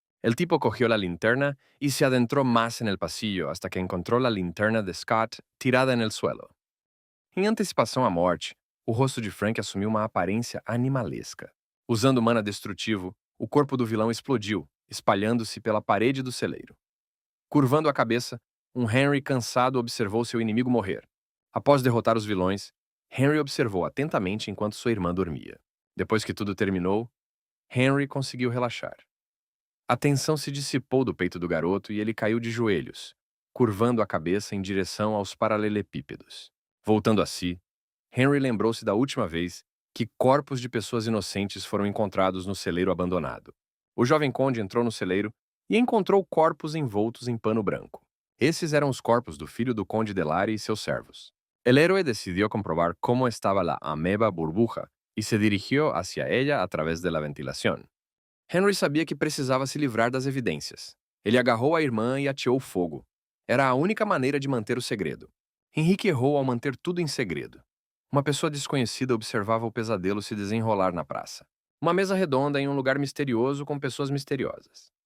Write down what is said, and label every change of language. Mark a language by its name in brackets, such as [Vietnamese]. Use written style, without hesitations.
[Spanish] El tipo cogió la linterna y se adentró más en el pasillo hasta que encontrou la linterna de Scott tirada en el suelo. [Portuguese] Em antecipação à morte, o rosto de Frank assumiu uma aparência animalesca. Usando mana destrutivo, o corpo do vilão explodiu, espalhando-se pela parede do celeiro. Curvando a cabeça, um Henry cansado observou seu inimigo morrer. Após derrotar os vilões, Henry observou atentamente enquanto sua irmã dormia. Depois que tudo terminou, Henry conseguiu relaxar. A tensão se dissipou do peito do garoto e ele caiu de joelhos, curvando a cabeça em direção aos paralelepípedos. Voltando a si, Henry lembrou-se da última vez que corpos de pessoas inocentes foram encontrados no celeiro abandonado. O jovem conde entrou no celeiro e encontrou corpos envoltos em pano branco. Esses eram os corpos do filho do conde Delari e seus servos. [Spanish] El héroe decidió comprobar cómo estaba la ameba burbuja y se dirigió hacia ella a través de la ventilación. [Portuguese] Henry sabia que precisava se livrar das evidências. Ele agarrou a irmã e ateou fogo. Era a única maneira de manter o segredo. Henrique errou ao manter tudo em segredo. Uma pessoa desconhecida observava o pesadelo se desenrolar na praça. Uma mesa redonda em um lugar misterioso com pessoas misteriosas.